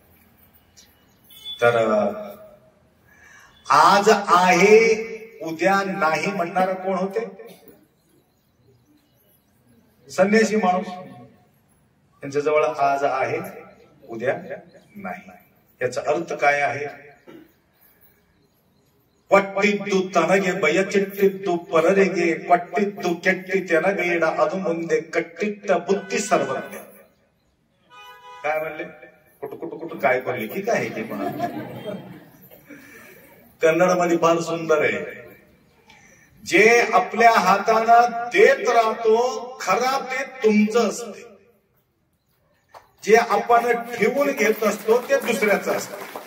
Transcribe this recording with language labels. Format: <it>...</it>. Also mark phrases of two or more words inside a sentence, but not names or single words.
<mr>तर आज आहे उद्या नाही म्हणणारा कोण होते? संन्यासी माणूस. त्यांच्याजवळ आज आहे उद्या नाही. याचा अर्थ काय आहे?</mr> <kn>ಕೊಟ್ಟಿದ್ದು ತನಗೆ ಬಯಚಿಟ್ಟಿದ್ದು ಪರರಿಗೆ ಕೊಟ್ಟಿದ್ದು ಕೆಟ್ಟಿತೆನಗೇಡ ಅದು ಮುಂದೆ ಕಟ್ಟಿಟ್ಟ ಬುದ್ಧಿ ಸರ್ವಜ್ಞ.</kn> <mr>काय म्हणले? कुठं कुठं कुठं काय बोलले की काय की म्हणा. कन्नड मध्ये फार सुंदर आहे. जे आपल्या हातानं देत राहतो खरा ते तुमचं असते, जे आपण ठेवून घेत असतो ते दुसऱ्याचं असतं.</mr>